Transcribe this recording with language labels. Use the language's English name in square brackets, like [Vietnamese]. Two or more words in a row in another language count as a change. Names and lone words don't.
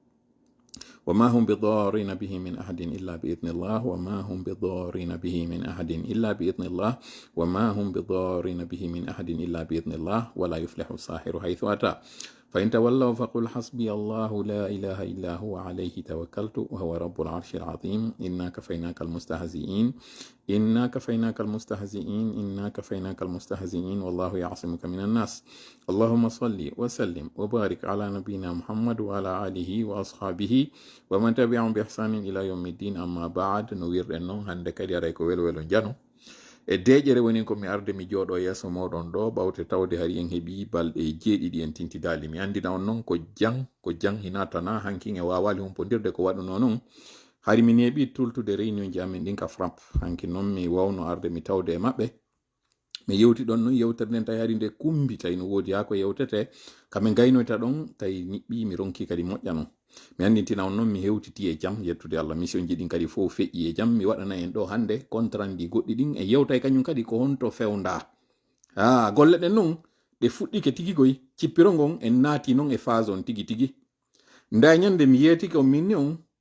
[Arabic] وما هم بضارين به من أحد إلا بإذن الله وما هم بضارين به من أحد إلا بإذن الله وما هم بضارين به من أحد إلا بإذن الله ولا يفلح الساحر حيث أتى فإن تولوا فقل حسبي الله لا إله إلا هو عليه توكلت وهو رب العرش العظيم إنا كفيناك المستهزئين إنا كفيناك المستهزئين إنا كفيناك المستهزئين والله يعصمك من الناس اللهم صل وسلم وبارك على نبينا محمد وعلى آله وأصحابه ومن تبعهم بإحسان إلى يوم الدين أما بعد نوير أنه عندك يريكو ويلو جانو [Fula] e deƴere woni ko mi arde mi jooɗo yeeso moɗon ɗo ɓawte tawde hari en heeɓi balɗe jeeɗiɗi en tintidali mi andina on noon ko jang hinatana hankin e wawali humpodirde ko waɗuno noon hari mi neeɓi tultude réunion ji amin ɗin ka frappe hanki noon mi wawno arde mi tawde e maɓɓe mi yewti ɗon noon yewtere nden tawi hari nde kumbi tawi no woodi ha ko yewtete kamin gaynoyta ɗon tawi niɓɓi mi ronki kadi moƴƴa non mi andintina on noon mi hewtiti e jam yettude Allah mission ji ɗin kadi fof feƴƴi e jam mi waɗana en ɗo hande contrandi goɗɗi ɗin e yewtay kañum kadi ko honto fewda golle ɗen noon ɗe fuɗɗike tigigoy cippiro ngon en naati noon e phase on tigi tigi nda ñande mi yeetike on minni on